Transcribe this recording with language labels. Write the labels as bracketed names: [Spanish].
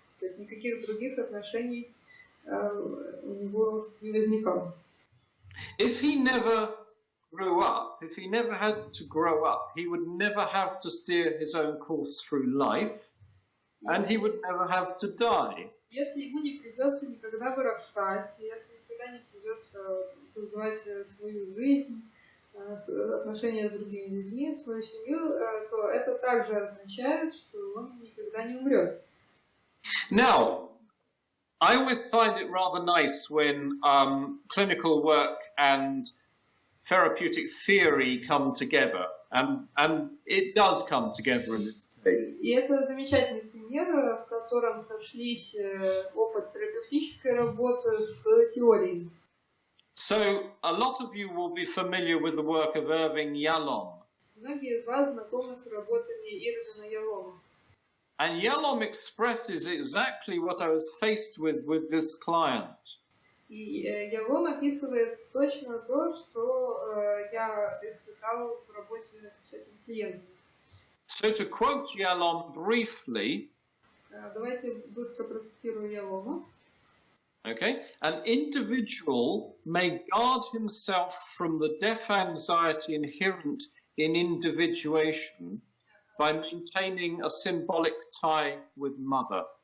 [Russian] То есть никаких других отношений у него не возникало. [English] If he never grew up, if he never had to grow up, he would never have to steer his own course through life, and he would never have to die. [Russian] Если ему не придется никогда вырастать, если никогда не придется создавать свою жизнь, отношения с другими людьми, свою семью, то это также означает, что он никогда не умрет. [English] Now, I always find it rather nice when clinical work and therapeutic theory come together, and it does come together in this case. [Russian] И это замечательный пример, в котором сошлись опыт терапевтической работы с теорией. [English] So, a lot of you will be familiar with the work of Irving Yalom. [Russian] Многие из вас знакомы с работами Ирвина Ялома. [English] And Yalom expresses exactly what I was faced with this client. [Russian] И Ялом описывает точно то, что я испытал в работе с этим клиентом. [English] So to quote Yalom briefly, [Russian] давайте быстро процитирую Ялома. [English] Okay, an individual may guard himself from the death anxiety inherent in individuation by maintaining a symbolic tie with mother.